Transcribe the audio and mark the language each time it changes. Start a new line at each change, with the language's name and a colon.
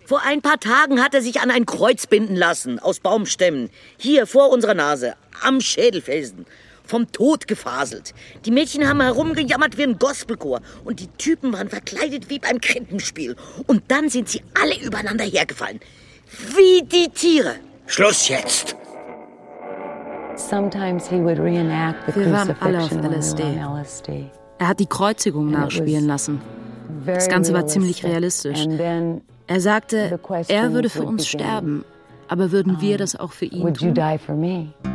German: Vor ein paar Tagen hat er sich an ein Kreuz binden lassen, aus Baumstämmen. Hier vor unserer Nase, am Schädelfelsen. Vom Tod gefaselt. Die Mädchen haben herumgejammert wie ein Gospelchor. Und die Typen waren verkleidet wie beim Krippenspiel. Und dann sind sie alle übereinander hergefallen. Wie die Tiere. Schluss jetzt.
English: Sometimes he would reenact the crucifixion.
German: Wir waren alle auf LSD. Er hat die Kreuzigung nachspielen lassen. Das Ganze war ziemlich realistisch. Er sagte, er würde für uns sterben, aber würden wir das auch für ihn tun?